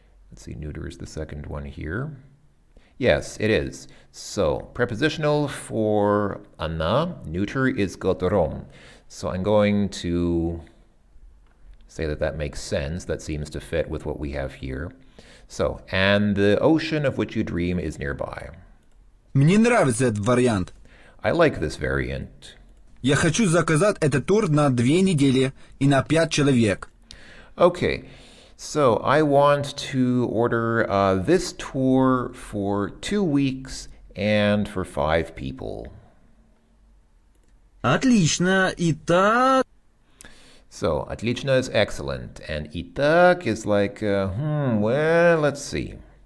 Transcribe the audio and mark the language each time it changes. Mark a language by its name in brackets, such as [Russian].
[English] Let's see, neuter is the second one here. Yes, it is. So, prepositional for ana, neuter is kotorom. So I'm going to say that that makes sense. That seems to fit with what we have here. So, and the ocean of which you dream is nearby. [Russian] Мне нравится этот вариант. [English] I like this variant. [Russian] Я хочу заказать этот тур на 2 недели и на 5 человек. [English] Okay, so I want to order this tour for 2 weeks and for 5 people. [Russian] Отлично. Итак, [English] So, отлично is excellent, and итак is like, well, let's see.